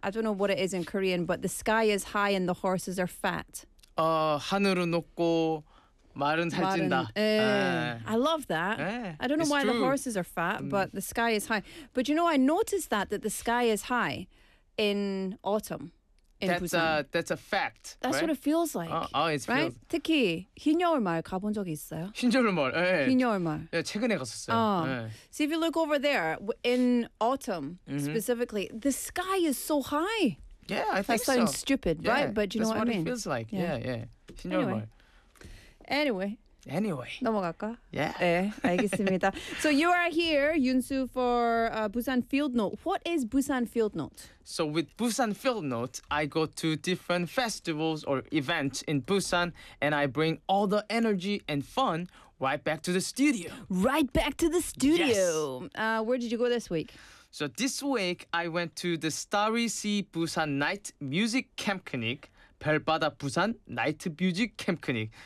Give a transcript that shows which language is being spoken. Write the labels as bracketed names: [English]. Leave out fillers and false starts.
[English] I don't know what it is in Korean, but the sky is high and the horses are fat. [Korean] 하늘은 높고 말은 살찐다. [English] 에이. I love that. 에이. I don't know why the horses are fat, but the sky is high. But you know, I noticed that the sky is high. In autumn, in Busan. That's a fact. That's right? What it feels like. Right? Feels... [Korean] 특히 흰여울 마을 가본 적이 있어요? 흰여울 마을. 예. 흰여울 마을. 예, 최근에 갔었어요. 예. [English] So if you look over there in autumn specifically, the sky is so high. Yeah, I think that's so. That sounds stupid, yeah, right? But you know what I mean. That's what it feels like. Yeah. 흰여울 마을. [Korean] Anyway. 넘어갈까? [English] Yeah. [Korean] 예, 알겠습니다. [English] So you are here, Yunsu, for Busan Field Note. What is Busan Field Note? So with Busan Field Note, I go to different festivals or events in Busan, and I bring all the energy and fun right back to the studio. Right back to the studio. Yes. Where did you go this week? So this week, I went to the Starry Sea Busan Night Music Camp Clinic. [Korean] 별바다 부산 나이트 뮤직 캠프닉.